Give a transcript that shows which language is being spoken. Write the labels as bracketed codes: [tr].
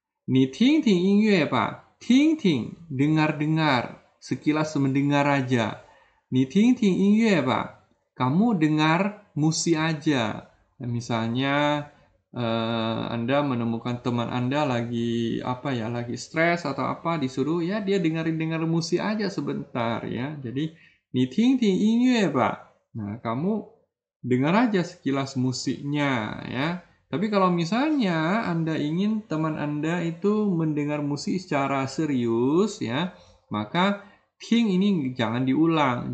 [zh] 你听听音乐吧，听听 [id] dengar-dengar, sekilas mendengar aja. [zh] 你听听音乐吧, [id] kamu dengar musik aja. Misalnya Anda menemukan teman Anda lagi lagi stres atau apa, disuruh ya dia dengar musik aja sebentar ya. Jadi [zh] 你听听音乐吧. [id] Nah, kamu dengar aja sekilas musiknya ya. Tapi kalau misalnya Anda ingin teman Anda itu mendengar musik secara serius ya, maka ting ini jangan diulang.